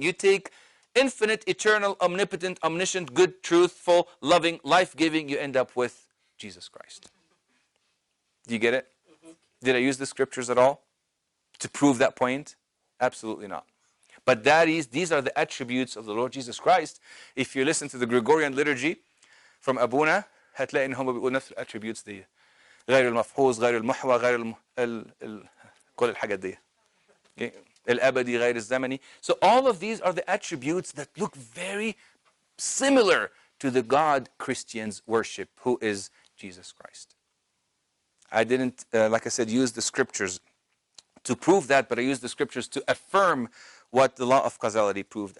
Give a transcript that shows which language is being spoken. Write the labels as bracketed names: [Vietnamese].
[English] You take infinite, eternal, omnipotent, omniscient, good, truthful, loving, life-giving, you end up with Jesus Christ. Do you get it? Did I use the scriptures at all to prove that point? Absolutely not. But these are the attributes of the Lord Jesus Christ. If you listen to the Gregorian liturgy from Abuna, [Arabic] هتلاقي ان هم بيقولوا نفس الاتريبيوتس دي. غير المفحوص، غير المحور، غير كل الحاجات دي. [English] Okay? [Arabic] الأبدي، غير الزمني. [English] So all of these are the attributes that look very similar to the God Christians worship, who is Jesus Christ. I didn't, like I said, use the scriptures to prove that, but I used the scriptures to affirm what the law of causality proved.